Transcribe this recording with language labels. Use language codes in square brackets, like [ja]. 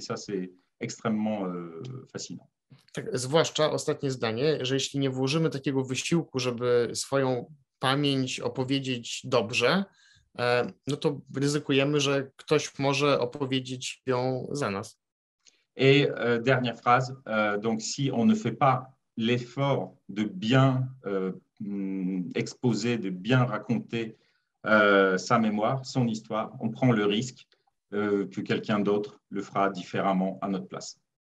[fr] Et ça, c'est extrêmement fascinant. [pl] Tak, zwłaszcza ostatnie zdanie, że jeśli nie włożymy takiego wysiłku, żeby swoją pamięć opowiedzieć dobrze, no to ryzykujemy, że ktoś może opowiedzieć ją za nas. [fr] Et dernière phrase, donc si on ne fait pas l'effort de bien exposer, de bien raconter sa mémoire, son histoire, on prend le risque que quelqu'un d'autre le fera différemment à notre place.